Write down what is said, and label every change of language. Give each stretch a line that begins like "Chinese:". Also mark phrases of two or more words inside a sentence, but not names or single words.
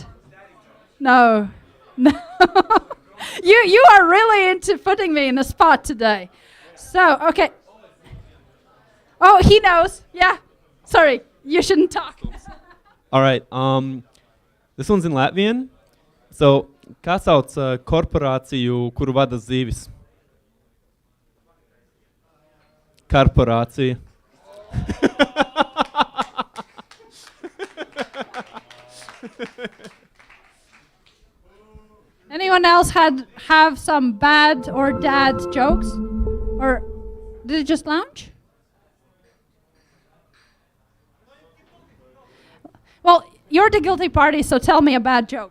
English: No. No. You are really into putting me in a spot today. So, okay. Oh, he knows. Yeah. Sorry, you shouldn't talk. All right. This one's in Latvian. So,
Latvian: kā sauc korporāciju, kuru vada zīvis? Korporācija.
English: Anyone else have some bad or dad jokes? Or did it just launch? Well, you're the guilty party, so tell me a bad joke.